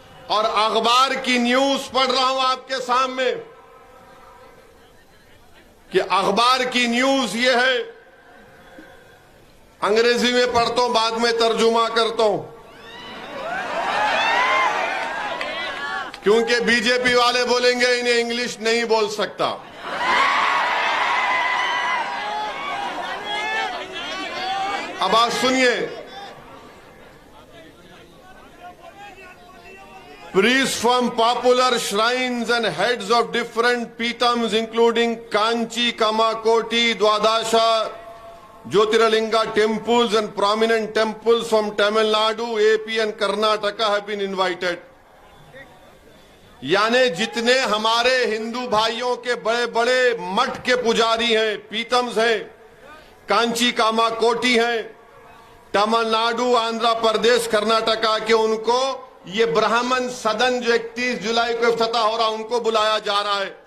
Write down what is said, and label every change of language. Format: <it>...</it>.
<hi>और अखबार की न्यूज पढ़ रहा हूं आपके सामने कि अखबार की न्यूज ये है, अंग्रेजी में पढ़ता हूं, बाद में तर्जुमा करता हूं, क्योंकि बीजेपी वाले बोलेंगे इन्हें इंग्लिश नहीं बोल सकता। अब आप सुनिए,</hi> <en>priests from popular shrines and heads of different Pitams including Kanchi, Kamakoti, Dwadasha, Jyotirlinga temples and prominent temples from Tamil Nadu, AP and Karnataka have been invited.</en> <hi>यानी जितने हमारे हिंदू भाइयों के बड़े बड़े मठ के पुजारी हैं, पीतम्स हैं, कांची कामाकोटी हैं, तमिलनाडु, आंध्र प्रदेश, कर्नाटका के, उनको ये ब्राह्मण सदन जो 31 जुलाई को इफ्तिताह हो रहा, उनको बुलाया जा रहा है।</hi>